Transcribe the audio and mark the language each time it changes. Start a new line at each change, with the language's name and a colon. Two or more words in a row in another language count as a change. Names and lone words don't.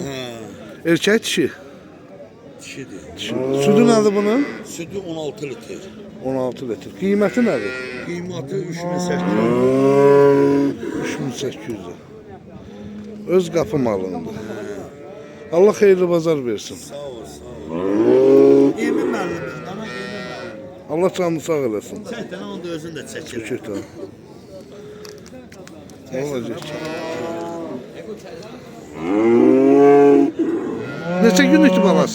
Turkish: Erkek dişi. Dişidir. Sütü nedir bunun? Sütü 16 litre. 16 litre. Kıymeti nedir? Kıymatı 3800. 3800 lira. Öz kapı malındır. Allah hayırlı bazar versin.
Azerbaijani: Sağ ol, sağ ol. Emin müəllimdir. Dana emin müəllim. Allah canını sağ eləsin. Çək dana onu da özün də çəkir.
Turkish: Çəkir tamam. Ne olacak?
Azerbaijani: Neçə günlükdür balası?